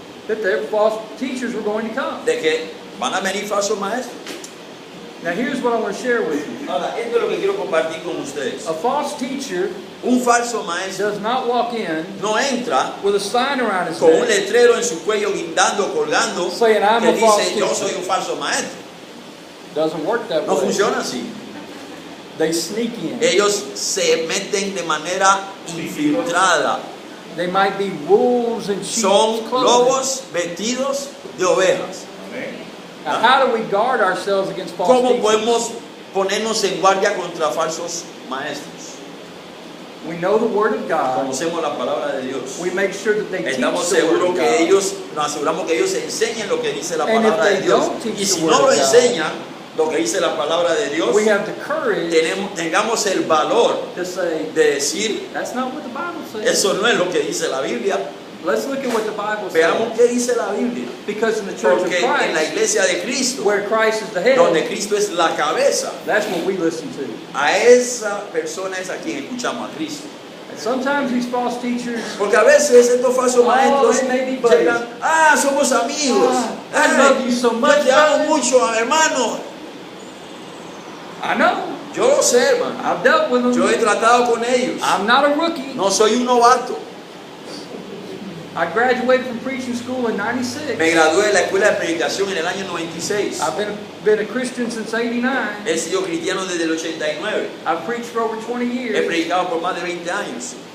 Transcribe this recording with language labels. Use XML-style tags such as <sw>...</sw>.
<en>that their false teachers were going to come.</en> <es>de que van a venir falsos maestros.</es> <en>Now here's what I want to share with you.</en> <es>Ahora, esto es lo que quiero compartir con ustedes.</es> <en>A false teacher</en> <es>Un falso maestro</es> <en>does not walk in</en> <es>no entra</es> <en>with a sign around his</en> <es>con un</es> <en>neck</en> <es>letrero en su cuello guindando, colgando,</es> <en>saying, "I'm</en> <es>que</es> <en>a false</en> <es>dice yo</es> <en>teacher."</en> <es>soy un falso maestro.</es> <en>Doesn't work that</en> <es>No</es> <en>way.</en> <es>funciona así.</es> <en>They sneak in.</en> <es>Ellos se meten de manera infiltrada.</es> <en>They might be wolves in sheep's</en> <es>Son</es> <en>clothing.</en> <es>lobos vestidos de ovejas. amén.</es> <en>Now, how do we guard ourselves against false</en> <es>¿Cómo</es> <en>teachers?</en> <es>podemos ponernos en guardia contra falsos maestros?</es> <en>We know the Word of God.</en> <es>Conocemos la palabra de Dios.</es> <en>We make sure that they teach</en> <es>Estamos</es> <en>the Word</en> <es>seguros</es> <en>of</en> <es>que ellos, nos aseguramos que ellos enseñen lo que dice la</es> <en>And if</en> <es>palabra de</es> <en>they</en> <es>Dios.</es> <en>don't teach</en> <es>Y si</es> <en>the</en> <es>no</es> <en>Word</en> <es>lo</es> <en>of God,</en> <es>enseñan, lo que dice la palabra de Dios,</es> <en>We have the courage</en> <es>tengamos el valor</es> <en>to say,</en> <es>de decir,</es> <en>that's not what the Bible says.</en> <es>eso no es lo que dice la Biblia.</es> <en>Let's look at what the Bible</en> <es>Veamos</es> <en>says.</en> <es>qué dice la Biblia.</es> <en>Because in the Church of</en> <es>Porque en la</es> <en>Christ,</en> <es>iglesia de Cristo,</es> <en>where Christ is the head,</en> <es>donde Cristo es la cabeza,</es> <en>that's what we listen to.</en> <es>a esa persona es a quien escuchamos, a Cristo.</es> <en>And sometimes these false teachers,</en> <es>Porque a veces estos falsos maestros</es> <en>they may be buddies.</en> <es>llegan, somos amigos,</es> <en>I love you so much,</en> <es>yo te amo</es> <en>brother."</en> <es>mucho, hermano.</es> <en>I know,</en> <es>Yo lo sé, hermano.</es> <en>I've dealt with them.</en> <es>Yo he tratado con ellos.</es> <en>I'm not a rookie.</en> <es>No soy un novato.</es> <en>I graduated from preaching school in</en> <es>Me</es> <en>96.</en> <es>gradué de la escuela de predicación en el año 96.</es> <en>I've been a Christian since 89.</en> <es>He sido cristiano desde el 89.</es> <en>I've preached for over 20</en> <es>He</es> <en>years.</en> <es>predicado por más de 20 años.</es>